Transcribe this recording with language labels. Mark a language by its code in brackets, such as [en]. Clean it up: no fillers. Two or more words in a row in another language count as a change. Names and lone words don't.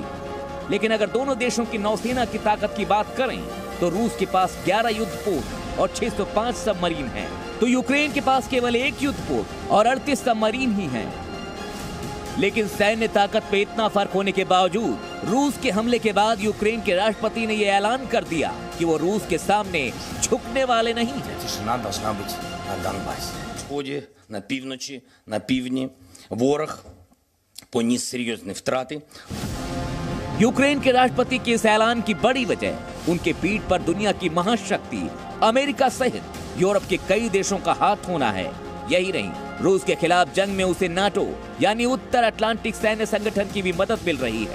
[hi] लेकिन अगर दोनों देशों की नौसेना की ताकत की बात करें तो रूस के पास 11 युद्धपोत और 605 सबमरीन हैं, तो यूक्रेन के पास केवल 1 युद्धपोत और 38 सबमरीन ही हैं। लेकिन सैन्य ताकत पे इतना फर्क होने के बावजूद रूस के हमले के बाद यूक्रेन के राष्ट्रपति ने यह ऐलान कर दिया कि वो रूस के सामने झुकने वाले नहीं हैं। [uk] На півночі, на півдні ворог поніс серйозні втрати। [hi] यूक्रेन के राष्ट्रपति के इस ऐलान की बड़ी वजह उनके पीठ पर दुनिया की महाशक्ति अमेरिका सहित यूरोप के कई देशों का हाथ होना है। यही नहीं, रूस के खिलाफ जंग में उसे नाटो यानी उत्तर अटलांटिक सैन्य संगठन की भी मदद मिल रही है।